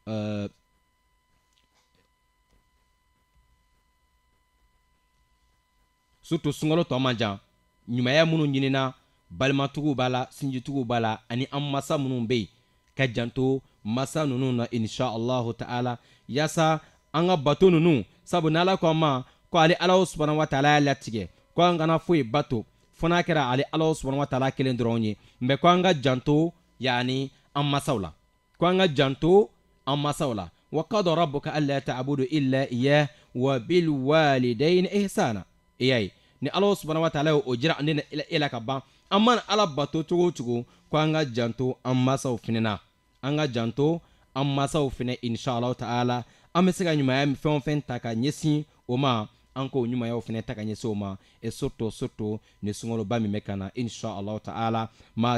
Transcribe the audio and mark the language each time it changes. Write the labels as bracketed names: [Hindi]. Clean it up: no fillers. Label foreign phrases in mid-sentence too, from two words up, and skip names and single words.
[Bambara] surtout sunkalo tɔ man jan ɲumanya minnu ɲinina balimatuguw b'a la sinjituguw b'a la ani an masa minnu bɛ yen ka janto masa ninnu na [Arabic] إن شاء الله تعالى [Bambara] yaasa an ka bato ninnu sabu n'ala ko an ma ko ale ala [Arabic] سبحانه وتعالى [Bambara] y'a latigɛ ko an kana foyi bato fo n'a kɛra ale ala [Arabic] سبحانه وتعالى [Bambara] kelen dɔrɔn ye mɛ ko an ka janto yani an masaw la ko an ka janto an masaw la [Arabic] وقضى ربك ألا تعبدوا إلا إياه وبالوالدين إحسانا [Bambara] iyaye ni ala [Arabic] سبحانه وتعالى [Bambara] o jira ne na ila ka ban an mana ala bato cogo cogo ko an ka janto an masaw fɛnɛ na an ka janto an masaw fɛnɛ [Arabic] إن شاء الله تعالى [Bambara] an bɛ se ka ɲumanya fɛn o fɛn ta ka ɲɛsin o ma an k'o ɲumanyaw fɛnɛ ta ka ɲɛsin o ma et surtout ni sunkaloba min bɛ ka na [Arabic] إن شاء الله تعالى [Bambara] maa